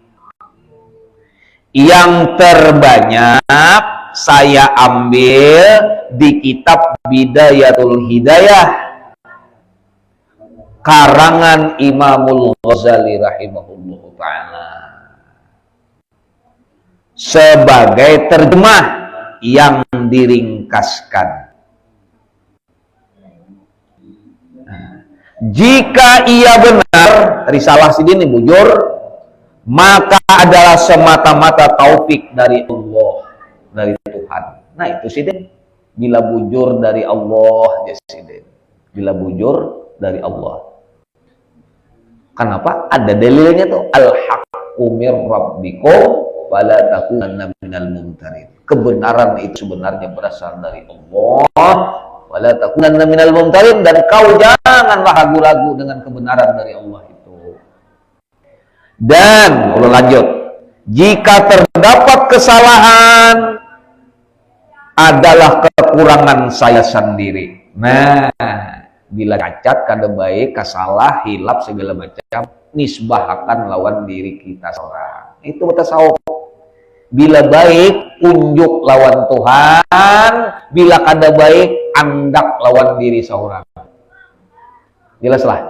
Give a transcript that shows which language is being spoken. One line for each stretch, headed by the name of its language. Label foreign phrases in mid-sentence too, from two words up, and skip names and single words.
Indonesian: Yang terbanyak saya ambil di kitab Bidayatul Hidayah karangan Imamul Ghazali
Arabic: رحمه الله تعالى
Indonesian: sebagai terjemah yang diringkaskan. Jika ia benar, risalah
Banjar: sidin bujur,
Indonesian: maka adalah semata-mata taufik dari Allah, dari Tuhan.
Banjar: Nah itu sidin, bila bujur dari Allah, ya sidin. Bila bujur dari Allah. Kenapa?
Indonesian: Ada dalilnya tuh.
Arabic: الحق من ربكم ولا تكونن من الممترين.
Indonesian: Kebenaran itu sebenarnya berasal dari Allah.
Arabic: ولا تكونن من الممترين,
Indonesian: dan kau janganlah ragu-ragu dengan kebenaran dari Allah itu. Dan kalau lanjut, jika terdapat kesalahan adalah kekurangan saya sendiri. Nah,
Banjar: bila cacat kada baik, kasalah, hilap segala macam, nisbahkan lawan diri kita seorang.
Indonesian: Itu tasawuf.
Banjar: Bila baik, unjuk lawan Tuhan. Bila kada baik, andak lawan diri seorang.